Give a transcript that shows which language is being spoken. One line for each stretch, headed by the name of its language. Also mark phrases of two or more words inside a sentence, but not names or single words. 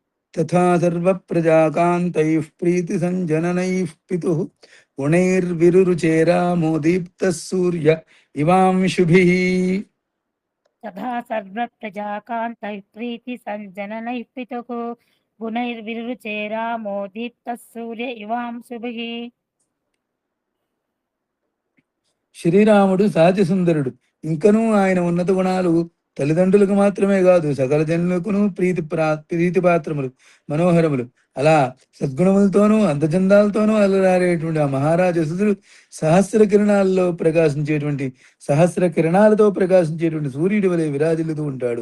Sanskrit: తథా సర్వప్రజాకాంతైః ప్రీతిసంజననైః పితుః గుణైర్విరురుచేరామో దీప్తः సూర్య ఇవాంశుభిః. तथा सर्वप्रजाकान्तैः प्रीतिसञ्जननैः पितुः गुणैर्विरुचेरामो दीप्तः सूर्य इवांशुभिः.
Telugu: శ్రీరాముడు సహజ సుందరుడు. ఇంకనూ ఆయన ఉన్నత గుణాలు తల్లిదండ్రులకు మాత్రమే కాదు సకల జనులకును ప్రీతిపాత్రములు, మనోహరములు. అలా సద్గుణములతోనూ అందచందాలతోనూ అలరారేటువంటి ఆ మహారాజసుడు సహస్ర కిరణాల్లో ప్రకాశించేటువంటి, సహస్ర కిరణాలతో ప్రకాశించేటువంటి సూర్యుడి వలె విరాజిల్లుతూ ఉంటాడు.